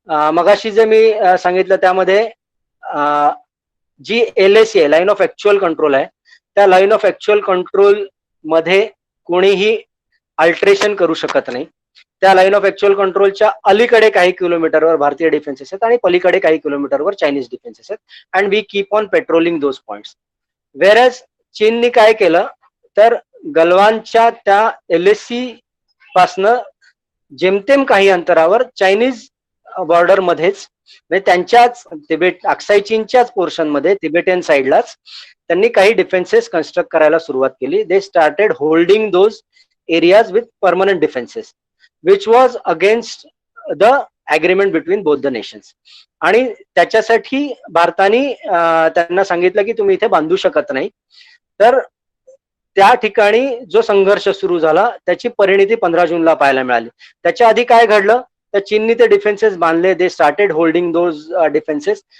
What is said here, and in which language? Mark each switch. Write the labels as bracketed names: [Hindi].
[Marathi] मगाशी जे मी सांगितलं त्यामध्ये जी LAC आहे, लाईन ऑफ ऍक्च्युअल कंट्रोल आहे, त्या लाईन ऑफ ऍक्च्युअल कंट्रोल मध्ये कोणीही अल्टरेशन करू शकत नाही. त्या लाईन ऑफ ऍक्च्युअल कंट्रोलच्या अलीकडे काही किलोमीटरवर भारतीय डिफेन्सेस आहेत आणि पलीकडे काही किलोमीटरवर चायनीज डिफेन्सेस आहेत. [English] And we keep on patrolling those points. [Marathi] Whereas चीननी काय केलं तर गलवानच्या त्या LAC पासनं जेमतेम काही अंतरावर चायनीज बॉर्डर मध्येच म्हणजे त्यांच्याच तिबेट अक्साई चीनच्याच पोर्शन मध्ये तिबेटियन साईडलाच त्यांनी काही डिफेन्सेस कन्स्ट्रक्ट करायला सुरुवात केली. [English] They started holding those areas with permanent defences which was against the agreement between both the nations. [Marathi] आणि त्याच्यासाठी भारताने त्यांना सांगितलं की तुम्ही इथे बांधू शकत नाही. तर त्या ठिकाणी जो संघर्ष सुरू झाला त्याची परिणिती 15 जूनला पाहायला मिळाली. त्याच्या आधी काय घडलं तर चीननी ते डिफेन्सेस बांधले. [English] They started holding those defences.